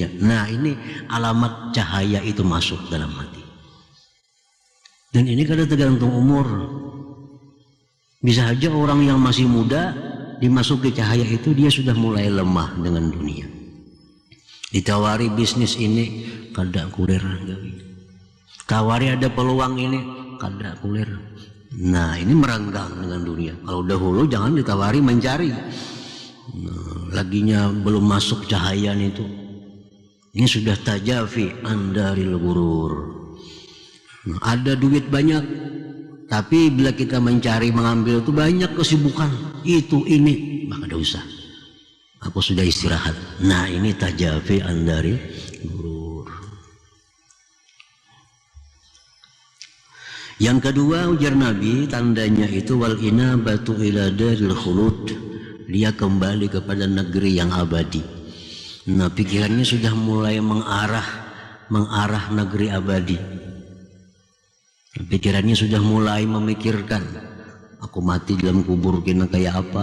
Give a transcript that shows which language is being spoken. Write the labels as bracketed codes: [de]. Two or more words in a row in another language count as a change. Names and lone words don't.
[id] Nah, ini alamat cahaya itu masuk dalam hati. Dan ini kadang tergantung umur. Bisa saja orang yang masih muda dimasuki cahaya itu dia sudah mulai lemah dengan dunia. Ditawari bisnis ini [bjn] kada kulir, [id] tawari ada peluang ini [bjn] kada kulir. [id] Nah, ini merenggang dengan dunia. Kalau dahulu jangan ditawari mencari. Nah, laginya belum masuk cahaya itu. Ini sudah [ar] التجافي عن دار الغرور. [id] Nah, ada duit banyak, tapi bila kita mencari mengambil itu banyak kesibukan. Itu ini, maka tidak usah. Aku sudah istirahat. Nah, ini [ar] التجافي عن دار الغرور. [id] Yang kedua, ujar Nabi, tandanya itu [ar] والإنابة إلى دار الخلود. [id] Dia kembali kepada negeri yang abadi. Nah, pikirannya sudah mulai mengarah negeri abadi. Pikirannya sudah mulai memikirkan, aku mati dalam kubur kena kayak apa?